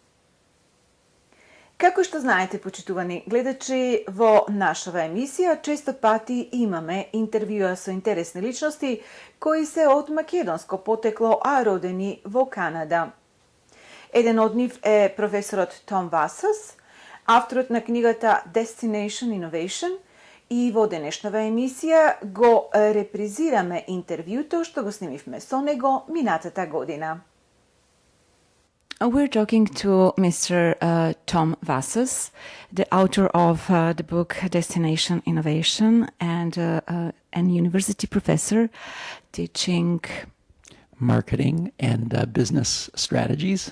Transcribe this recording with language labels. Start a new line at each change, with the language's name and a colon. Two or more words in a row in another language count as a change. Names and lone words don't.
Macedonian: Како што знаете, почитувани гледачи, во нашава емисија често пати имаме интервјуа со интересни личности кои се од македонско потекло, а родени во Канада. Еден од нив е професорот Том Васос, авторот на книгата Destination Innovation, и во денешнава емисија го репризираме интервјуто што го снимивме со него минатата година.
English: We're talking to Mr. Tom Vassos, the author of the book Destination Innovation and university professor teaching marketing and business strategies.